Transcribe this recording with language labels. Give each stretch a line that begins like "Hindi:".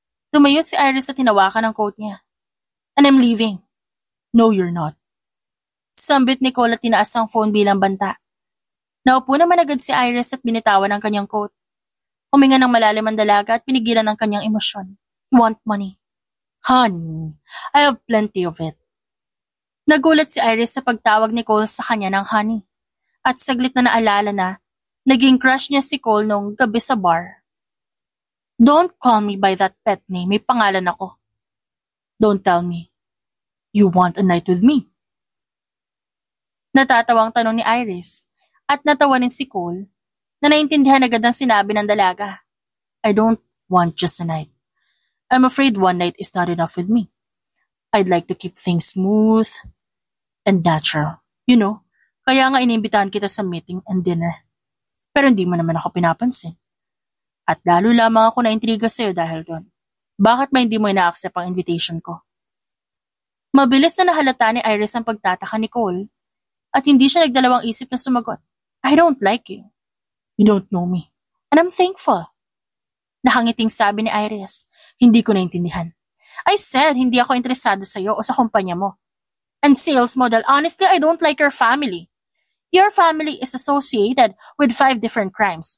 Filipino: Tumayo si Iris at tinawakan ang coat niya.
English: And I'm leaving. No, you're not.
Filipino: Sambit ni Cole at tinaas ang phone bilang banta. Naupo naman agad si Iris at binitawan ang kanyang coat. Huminga ng malalim ang dalaga at pinigilan ang kanyang emosyon.
English: You want money? Honey, I have plenty of it.
Filipino: Nagulat si Iris sa pagtawag ni Cole sa kanya ng honey. At saglit na naalala na, naging crush niya si Cole nung gabi sa bar.
English: Don't call me by that pet name,
Filipino: may pangalan ako.
English: Don't tell me. You want a night with me?
Filipino: Natatawang tanong ni Iris at natawanin si Cole na naintindihan agad ang sinabi ng dalaga.
English: I don't want just a night. I'm afraid one night is not enough with me. I'd like to keep things smooth and natural. You know,
Filipino: kaya nga inimbitahan kita sa meeting
English: and dinner.
Filipino: Pero hindi mo naman ako pinapansin. At lalo lamang ako naintriga sa'yo dahil doon. Bakit ba hindi mo ina-accept ang invitation ko? Mabilis na nahalata ni Iris ang pagtataka ni Cole at hindi siya nagdalawang isip na sumagot.
English: I don't like you. You don't know me. And I'm thankful.
Filipino: Nakangiting sabi ni Iris. Hindi ko naintindihan.
English: I said
Filipino: hindi ako interesado sa'yo o sa kumpanya mo.
English: And sales model, honestly, I don't like your family. Your family is associated with 5 different crimes.